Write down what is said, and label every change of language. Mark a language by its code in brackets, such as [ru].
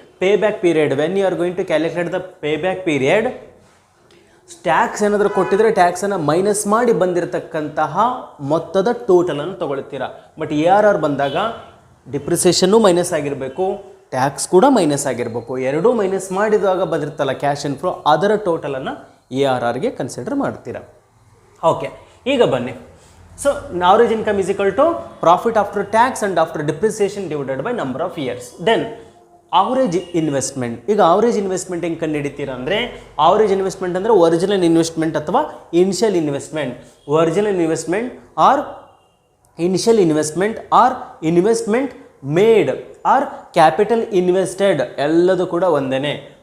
[kn] Pay back period, [en] when you are going to calculate the pay back period, [kn] tax ಏನಾದರೂ ಕೊಟ್ಟಿದ್ರೆ ಟ್ಯಾಕ್ಸನ್ನು minus ಮಾಡಿ ಬಂದಿರತಕ್ಕಂತಹ ಮೊತ್ತದ ಟೋಟಲನ್ನು ತಗೊಳ್ತೀರಾ. But ARR ಬಂದಾಗ depreciation minus ಆಗಿರಬೇಕು, tax ಕೂಡ ಮೈನಸ್ ಆಗಿರಬೇಕು. ಎರಡೂ ಮೈನಸ್ ಮಾಡಿದಾಗ ಬಂದಿರ್ತಲ್ಲ ಕ್ಯಾಶ್ ಇನ್ಫ್ಲೋ, ಅದರ ಟೋಟಲನ್ನು ARRಗೆ ಕನ್ಸಿಡರ್ ಮಾಡ್ತೀರಾ. ಓಕೆ, ಈಗ ಬನ್ನಿ. [en] So average income is equal to profit after tax and after depreciation divided by number of years. Then average investment. [kn] ಈಗ average investment ಹೆಂಗೆ ಕಂಡುಹಿಡಿತೀರಾ ಅಂದರೆ, average investment ಅಂದರೆ ಒರಿಜಿನಲ್ ಇನ್ವೆಸ್ಟ್ಮೆಂಟ್ ಅಥವಾ initial investment. [en] original investment or initial investment or investment made or capital invested [kn] ಎಲ್ಲದೂ ಕೂಡ ಒಂದೇ.